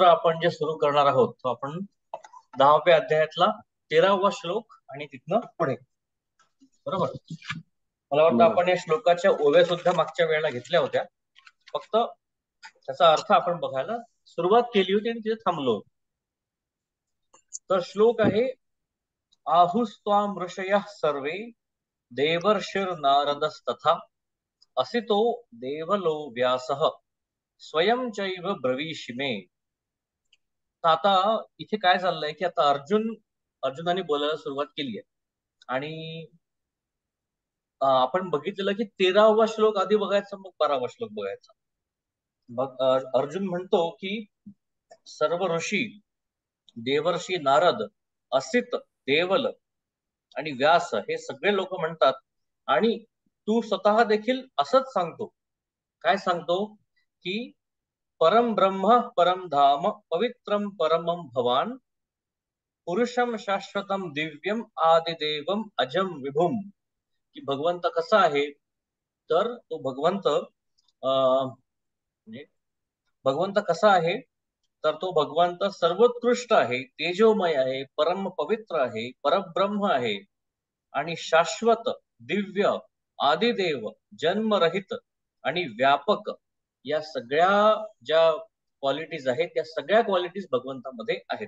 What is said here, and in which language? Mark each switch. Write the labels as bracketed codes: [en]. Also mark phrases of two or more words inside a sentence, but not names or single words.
[mr] आपण जे सुरू करणार आहोत तो आपण 10व्या अध्यायातला 13वा श्लोक आणि तिथनं पुढे. बरोबर. मला वाटतं बरोबर. आपण या श्लोकाच्या ओव्या सुद्धा मागच्या वेळेला घेतल्या होत्या. फक्त त्याचा अर्थ आपण बघायला सुरुवात केली होती आणि तिथे थांबलो. तर श्लोक आहे, [sa] आहुस्त्वाम ऋषयः सर्वे देवर्षिर नारदस्तथा असितो देवलो व्यासः स्वयं चैव ब्रवीषि मे. [mr] आता इथे काय चाललंय की आता अर्जुनाने बोलायला सुरुवात केली आहे आणि आपण बघितलेलं की 13वा श्लोक आधी बघायचा मग 12वा श्लोक बघायचा. मग अर्जुन म्हणतो की सर्व ऋषी, देवर्षी नारद, असित, देवल आणि व्यास हे सगळे लोक म्हणतात आणि तू स्वतः देखील असंच सांगतो. काय सांगतो की [sa] परम ब्रह्म परम धाम पवित्रम परमम भवान पुरुषम शाश्वतम दिव्यम आदिदेवम अजम विभुम. [mr] की भगवंत कसा आहे, तर तो म्हणजे भगवंत कसा आहे, तर तो भगवंत सर्वोत्कृष्ट आहे, तेजोमय आहे, परम पवित्र आहे, परब्रह्म आहे आणि शाश्वत, दिव्य, आदिदेव, जन्मरहित आणि व्यापक या सगळ्या ज्या क्वालिटीज आहेत त्या सगळ्या क्वालिटीज भगवंतामध्ये आहेत.